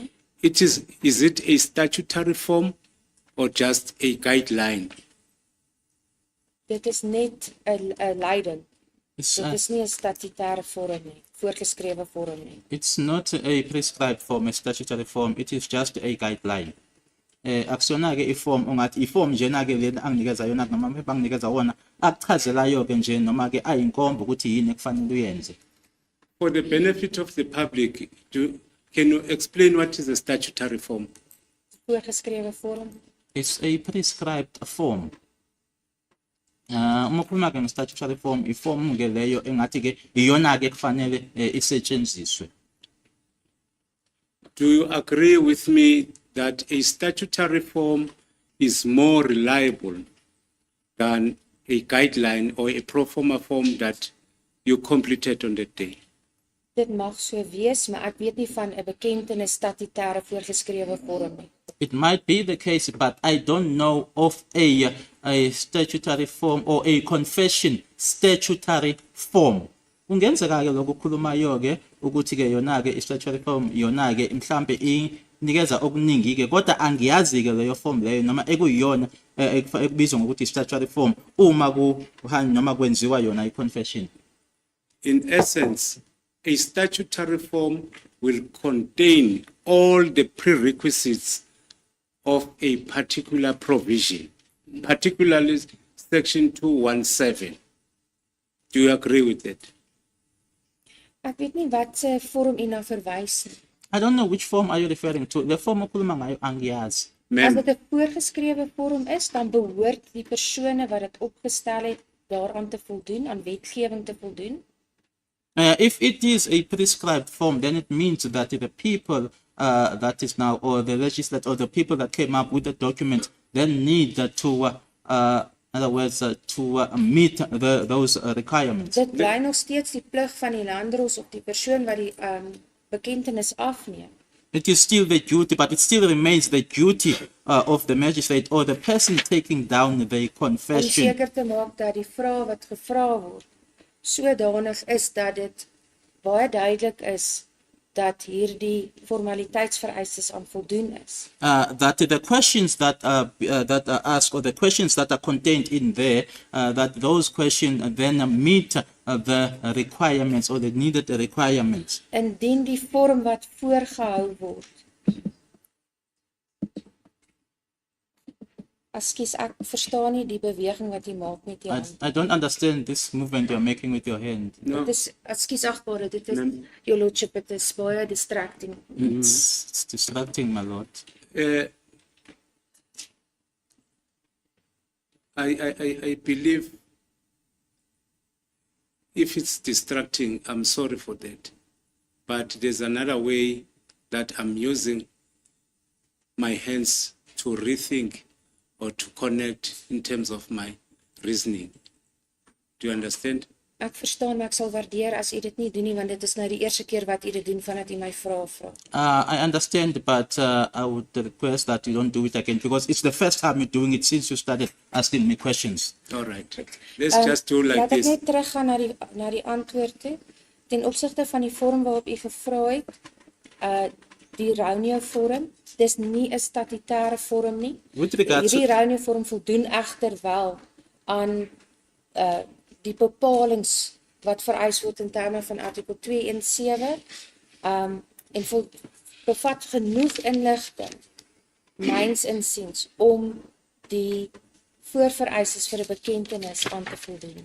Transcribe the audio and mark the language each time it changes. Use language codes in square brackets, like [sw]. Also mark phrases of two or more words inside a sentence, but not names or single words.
[en] Is it a statutory form or just a guideline? [af] Dit is net 'n leiding. Dit is nie 'n statutêre vorm nie, voorgeskrewe vorm nie. [en] It's not a prescribed form, a statutory form. It is just a guideline. [zu] Akusona ke iform ongathi iform njena ke lena anginikeza yona noma amaphepha anginikeza wona akuchazelayo ke nje noma ke ayinkomba ukuthi yini ekufanele uyenze. [en] For the benefit of the public, can you explain what is a statutory form? [af] Voorgeskrewe vorm. [en] It's a prescribed form. [zu] Uma ukhuluma ke nge- [en] statutory form, [zu] iform ke leyo engathi ke iyona ke kufanele isetshenziswe. [en] Do you agree with me that a statutory form is more reliable than a guideline or a pro forma form that you completed on the day? [af] Dit mag so wees, maar ek weet nie van 'n bekentenis statutêre voorgeskrewe vorm nie. [en] It might be the case, but I don't know of a statutory form or a confession statutory form. [zu] Ungenzeka ke lokukhulumayo ke ukuthi ke yona ke [en] statutory form [zu] yona ke mhlambe inikeza okuningi ke kodwa angiyazi ke leyo form leyo noma ekuyiyona ekubizwa ngokuthi [en] statutory form [zu] uma kuhanya noma kwenziwa yona i-confession. [en] In essence, a statutory form will contain all the prerequisites of a particular provision, particularly section 217. Do you agree with that? [af] Ek weet nie wat se vorm u na verwys nie. [en] I don't know which form are you referring to. The form [zu] okhuluma ngayo angiyazi. [af] As dit 'n voorgeskrewe vorm is, dan behoort die persone wat dit opgestel het daaraan te voldoen, aan wetgewing te voldoen. [en] If it is a prescribed form, then it means that the people that is now, or the legislature, or the people that came up with the document, then need to, in other words, to meet those requirements. [af] Dit bly nog steeds die plig van die landros of die persoon wat die bekentenis afneem. [en] It is still the duty, but it still remains the duty of the magistrate or the person taking down the confession. [af] Om seker te maak dat die vraag wat gevra word sodanig is dat dit baie duidelik is dat hierdie formaliteitsvereistes aan voldoen is. [en] That the questions that are asked, or the questions that are contained in there, that those questions then meet the requirements or the needed requirements. [af] Indien die vorm wat voorgehou word. Ekskuus, ek verstaan nie die beweging wat jy maak met jou hand. [en] I don't understand this movement you're making with your hand. No. [af] Dit is, ekskuus agbare, dit is, [en] your lordship, it is baie distracting. It's distracting, my lord. I believe if it's distracting, I'm sorry for that. But there's another way that I'm using my hands to rethink or to connect in terms of my reasoning. Do you understand? [af] Ek verstaan, maar ek sal waardeer as u dit nie doen nie, want dit is nou die eerste keer wat u dit doen vandat u my vra. [en] I understand, but I would request that you don't do it again because it's the first time you're doing it since you started asking me questions. All right. Let's just do like [af] laat ek [en] this. [af] net teruggaan na die antwoord toe. Ten opsigte van die vorm waarop u gevra het, die Raunio vorm, dis nie 'n statutêre vorm nie. Hierdie Raunio vorm voldoen egter wel aan die bepalings wat vereis word in terme van artikel 217 en bevat genoeg inligting myns insiens om die voorvereistes vir 'n bekentenis aan te voldoen.